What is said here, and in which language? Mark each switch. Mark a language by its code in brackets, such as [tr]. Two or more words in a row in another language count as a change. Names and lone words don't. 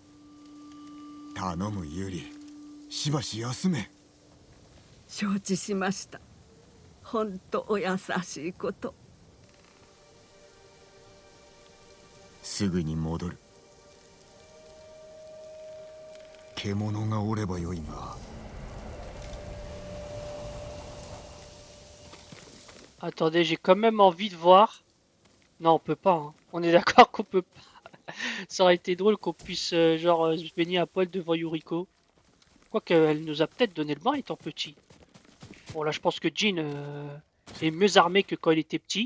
[ja] 頼むユリ、しばし休め。承知しました。ほんとお優しいこと。すぐに戻る。獣がおればよいが。 [fr] attendez, j'ai quand même envie de voir. Non, on peut pas. Hein. On est d'accord qu'on peut pas. Ça aurait été drôle qu'on puisse se baigner à poil devant Yuriko. Quoique elle nous a peut-être donné le bain étant petit. Bon là je pense que Jin est mieux armé que quand il était petit.